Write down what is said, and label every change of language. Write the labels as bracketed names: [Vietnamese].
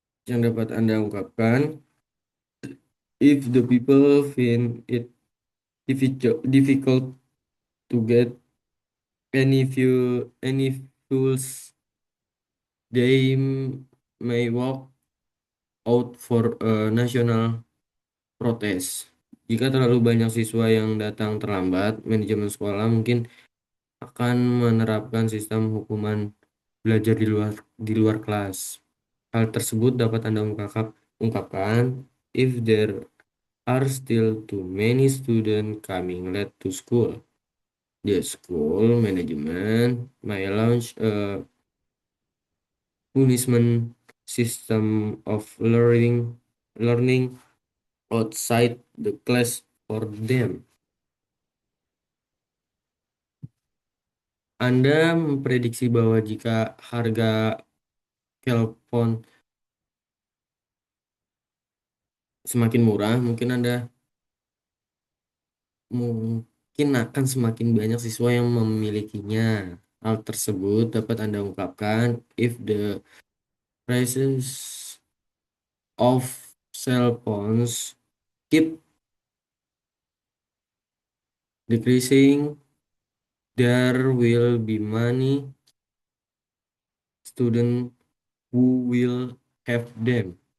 [Indonesian] Yang dapat Anda ungkapkan, [English] if the people find it difficult to get any fuels, they may walk out for a national protest. [Indonesian] Jika terlalu banyak siswa yang datang terlambat, manajemen sekolah mungkin akan menerapkan sistem hukuman belajar di luar kelas. Hal tersebut dapat Anda ungkapkan [English] if there are still too many students coming late to school. The school management may launch a punishment system of learning outside the class for them. [Indonesian] Anda memprediksi bahwa jika harga telepon semakin murah, mungkin akan semakin banyak siswa yang memilikinya. Hal tersebut dapat Anda ungkapkan [English] if the prices of cell phones keep decreasing, there will be many students who will have them.